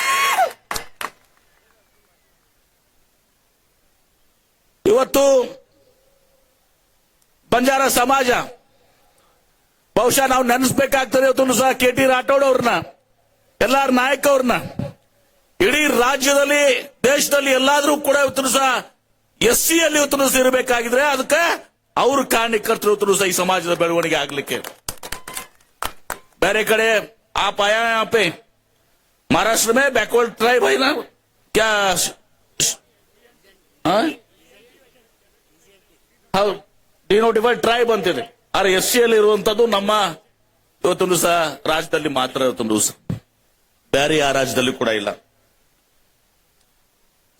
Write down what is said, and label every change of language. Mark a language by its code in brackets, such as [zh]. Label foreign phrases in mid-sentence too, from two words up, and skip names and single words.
[kn] ಇವತ್ತು ಬಂಜಾರ ಸಮಾಜ ಬಹುಶಃ ನಾವು ನೆನೆಸ್ಬೇಕಾಗ್ತದೆ ಇವತ್ತು ಸಹ KT ರಾಠೋಡ್ ಅವ್ರನ್ನ, ಎಲ್ಲಾರ ನಾಯಕ ಅವ್ರನ್ನ. ಇಡೀ ರಾಜ್ಯದಲ್ಲಿ ದೇಶದಲ್ಲಿ ಎಲ್ಲಾದ್ರೂ ಕೂಡ ಇವತ್ತು ಸಹ SC ಅಲ್ಲಿ ಇವತ್ತು ಸಹ ಇರಬೇಕಾಗಿದ್ರೆ ಅದಕ್ಕೆ ಅವರು ಕಾರಣಕರ್ತರು ಇವತ್ತು ಸಹ ಈ ಸಮಾಜದ ಬೆಳವಣಿಗೆ ಆಗ್ಲಿಕ್ಕೆ. ಬೇರೆ ಕಡೆ [hi] आप आया यहाँ पे महाराष्ट्र में [en] backward tribe [hi] है ना क्या? [en] denotified tribe [kn] ಅಂತಿದೆ. ಆದ್ರೆ SC ಅಲ್ಲಿ ಇರುವಂತದ್ದು ನಮ್ಮ ಇವತ್ತೊಂದು ಸಹ ರಾಜ್ಯದಲ್ಲಿ ಮಾತ್ರ, ಇವತ್ತೊಂದು ಸಹ ಬೇರೆ ಯಾವ ರಾಜ್ಯದಲ್ಲಿ ಕೂಡ ಇಲ್ಲ.